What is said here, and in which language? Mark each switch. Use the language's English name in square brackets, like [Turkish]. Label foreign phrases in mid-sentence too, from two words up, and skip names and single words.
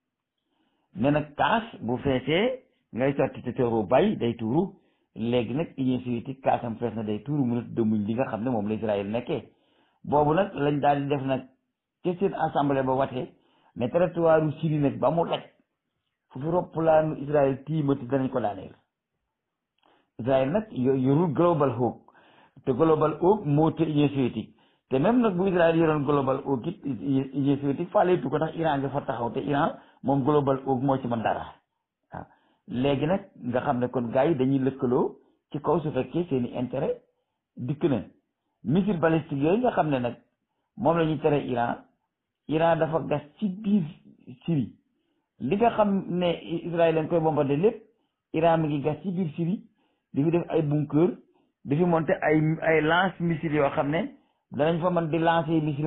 [Wolof] ne nag kaas bu feesee ngay sotti te teeru bay day tuuru léegi nag Union soviétique kaasam fees na day tuuru mu ne dëmuñ li nga xam ne moom la Israël nekkee boobu nag lañ daal di def nag ci seen assemblée ba watee ne territoire Syrie nag ba mu daj fu fi roppalaanu Israël tiimati danañ ko daaneel Israël nag yorul global hawk te global hawk moo te Union soviétique te même nag bu Israël yoroon global hawk it Union soviétique faaleetu ko ndax Iran nga fa taxaw te Iran moom global hawk moo ci mën dara waaw léegi nag nga xam ne kon gars yi dañuy lëkkaloo ci kaw su fekkee seen i intérêt dikk na [French] missile balistique [Wolof] yooyu nga xam ne nag moom la ñuy tere Iran dafa gas ci biir Syrie li nga xam ne Israël lañ koy bombardé lépp Iran mi ngi gas ci biir Syrie di fi def ay bunker di fi monter ay [French] lance missile [Wolof] yoo xam ne danañ fa mën di [French] lancer missile